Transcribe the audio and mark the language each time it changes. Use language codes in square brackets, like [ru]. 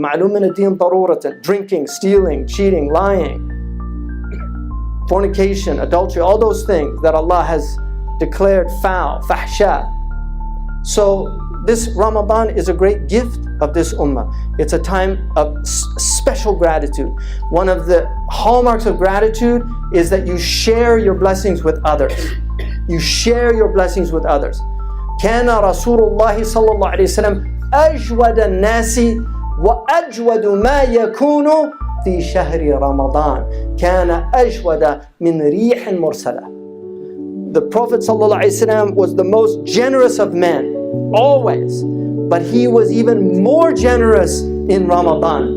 [ar] Ma'lumin ad-din daruratan, [en] drinking, stealing, cheating, lying, fornication, adultery, all those things that Allah has declared foul, fahsha. So this Ramadan is a great gift of this ummah. It's a time of special gratitude. One of the hallmarks of gratitude is that you share your blessings with others. You share your blessings with others. [ar] كان رسول الله صلى الله عليه وسلم أجود الناس وأجود ما يكون في شهر رمضان كان أجود من ريح مرسلة. [en] The Prophet ﷺ was the most generous of men, always. But he was even more generous in Ramadan.